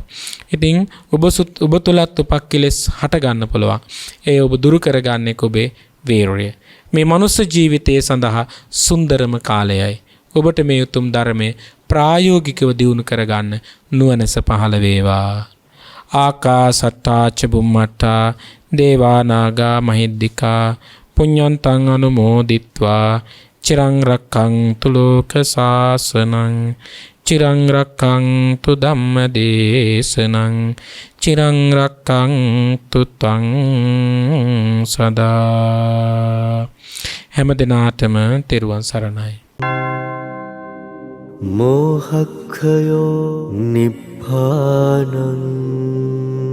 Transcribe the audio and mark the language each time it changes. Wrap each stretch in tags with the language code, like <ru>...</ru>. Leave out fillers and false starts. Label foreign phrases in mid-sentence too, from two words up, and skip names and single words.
<si>ඉතින් ඔබ තුලත් උපක්ඛිලස් හට ගන්න පුළුවන්. ඒ ඔබ දුරු කරගන්නේ ඔබේ වීරය. මේ මනුස්ස ජීවිතයේ සඳහා සුන්දරම කාලයයි. ඔබට මේ උතුම් ධර්මයේ ප්‍රායෝගිකව දියුණු කරගන්න නුවණැස පහළ වේවා.</si> <pi>ආකාසට්ටා ච බුම්මට්ටා දේවා නාග මහිද්దికා පුඤ්ඤන්තං අනුමෝදිත්වා චිරං රක්ඛන්තු ලෝක සාසනං චිරං රක්ඛන්තු ධම්මදේශනං චිරං රක්ඛන්තු ත්වං සදා.</pi> <si>හැම දිනාටම තෙරුවන් සරණයි.</si> <pi>मोहक्षयो निब्बानम्</pi>